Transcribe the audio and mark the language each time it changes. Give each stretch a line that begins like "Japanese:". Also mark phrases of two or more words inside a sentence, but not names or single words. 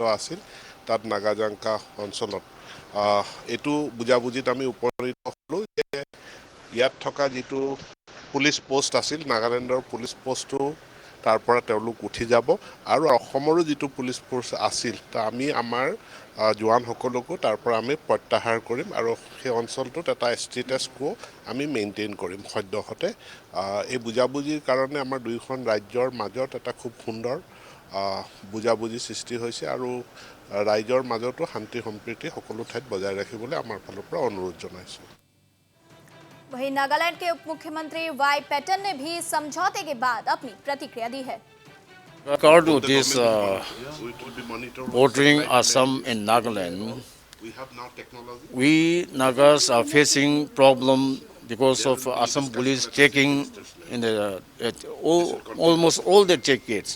Assamese: আছিল তাত নাগাজাংকা অঞ্চলত এইটো বুজাবুজিত আমি উপনীত হ'লোঁ যে ইয়াত থকা যিটো
English: police post
Assamese: আছিল নাগালেণ্ডৰ পুলিচ পোষ্টটো তাৰ পৰা তেওঁলোক উঠি যাব আৰু অসমৰো যিটো
English: police force
Assamese: আছিল তা আমি আমাৰ জোৱানসকলকো তাৰ পৰা আমি প্ৰত্যাহাৰ কৰিম আৰু সেই অঞ্চলটোত এটা
English: status quo
Assamese: আমি মেইনটেইন কৰিম সদ্যহতে। এই বুজাবুজিৰ কাৰণে আমাৰ দুইখন ৰাজ্যৰ মাজত এটা খুব সুন্দৰ বুজাবুজি সৃষ্টি হৈছে আৰু ৰাজ্যৰ মাজতো শান্তি সম্প্ৰীতি সকলো ঠাইত বজাই ৰাখিবলৈ আমাৰ ফালৰ পৰা অনুৰোধ জনাইছোঁ।
Hindi: वहीं नागालैंड के उप मुख्यमंत्री वाई पैटन ने भी समझौते के बाद अपनी प्रतिक्रिया दी है।
English: Regard to this bordering Assam and Nagaland, we Nagas are facing problem because of Assam police checking in at almost all the check gates.